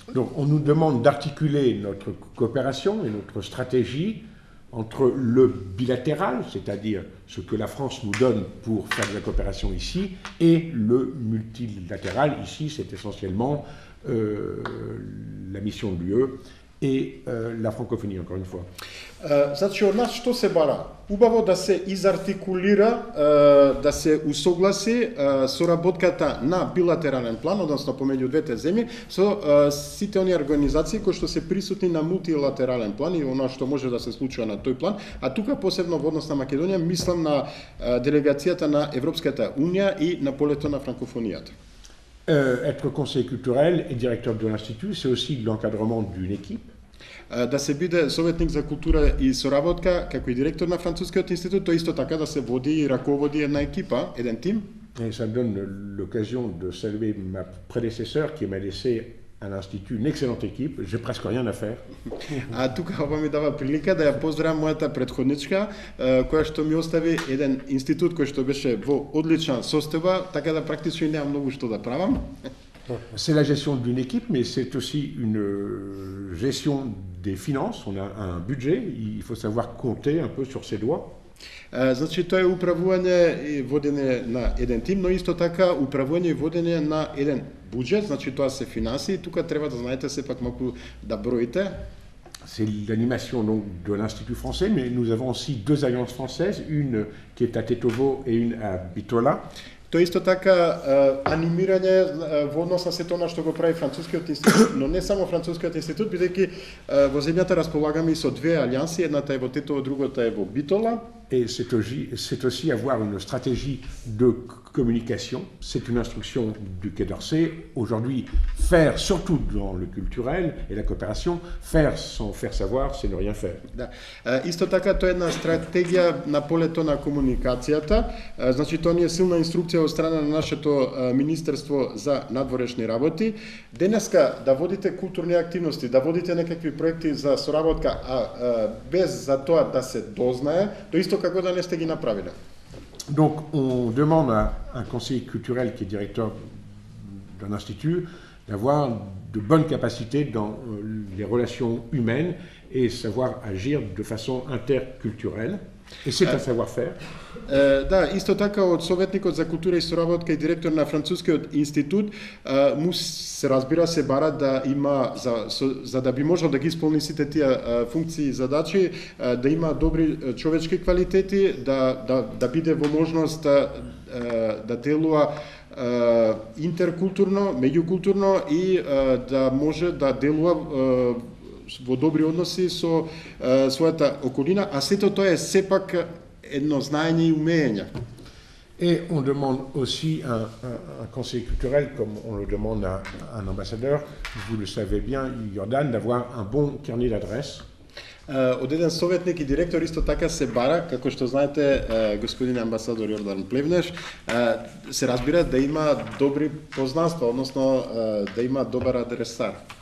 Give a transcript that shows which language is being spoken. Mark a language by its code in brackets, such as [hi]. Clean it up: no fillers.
[fr] Donc on nous demande d'articuler notre coopération et notre stratégie entre le bilatéral, c'est-à-dire ce que la France nous donne pour faire de la coopération ici, et le multilatéral. Ici, c'est essentiellement la mission de l'UE et la francophonie, encore une fois. [mk] Значи, од нас што се бара? Убаво да се изартикулира, да се усогласи соработката на билатерален план, односно помеѓу двете земји, со сите оние организации кои што се присутни на мултилатерален план и она што може да се случува на тој план, а тука посебно во однос на Македонија, мислам на делегацијата на Европската унија и на полето на франкофонијата. [fr] Être conseiller culturel et directeur de l'Institut, c'est aussi l'encadrement d'une équipe. [mk] Да се биде советник за култура и соработка, како и директор на Францускиот институт, тоа исто така да се води и раководи една екипа, еден тим. [fr] Et ça me donne l'occasion de saluer ma prédécesseur qui m'a laissé à l'Institut une excellente équipe. J'ai presque rien à faire. [mk] А тука ова ми дава прилика да ја поздравам мојата претходничка, која што ми остави еден институт кој што беше во одлична состојба, така да практично и немам многу што да правам. [fr] C'est la gestion d'une équipe, mais c'est aussi une gestion des finances. On a un budget, il faut savoir compter un peu sur ses doigts. [mk] Значи, тоа е управување и водење на еден тим, но исто така управување и водење на еден буџет, значи тоа се финанси, и тука треба да знаете сепак малку да броите. [fr] C'est l'animation donc de l'Institut français, mais nous avons aussi deux alliances françaises, une qui est à Tetovo et une à Bitola. [mk] Тоа исто така анимирање во однос на сето она што го прави Францускиот институт, но не само Францускиот институт, бидејќи во земјата располагаме и со две алијанси, едната е во Тетово, другата е во Битола. [fr] Et c'est aussi avoir une stratégie de communication. C'est une instruction du Quai d'Orsay. Aujourd'hui, faire, surtout dans le culturel et la coopération, faire sans faire savoir, c'est ne rien faire. [mk] Да. Исто така, тоа е една стратегија на полето на комуникацијата. Значи, тоа ни е силна инструкција од страна на нашето Министерство за надворешни работи. Денеска да водите културни активности, да водите некакви проекти за соработка, без за тоа да се дознае, тоа исто како да не сте ги направиле. [fr] Donc, on demande à un conseiller culturel qui est directeur d'un institut, d'avoir de bonnes capacités dans les relations humaines et savoir agir de façon interculturelle. Et c'est un savoir-faire. [mk] Да, исто така од советникот за култура и соработка и директор на францускиот институт му се разбира се бара да има за да би можел да ги исполни сите тие функции и задачи, да има добри човечки квалитети, да биде во можност да делува интеркултурно, меѓукултурно и да може да делува во добри односи со својата околина, а сето тоа е сепак едно знаење и умење. [fr] Et on demande aussi un conseiller culturel, comme on le demande à un ambassadeur, vous le savez bien, Jordan, d'avoir un bon carnet d'adresses. [mk] Од еден советник и директор исто така се бара, како што знаете, господин амбасадор Јордан Плевнеш, се разбира да има добри познанства, односно да има добар адресар.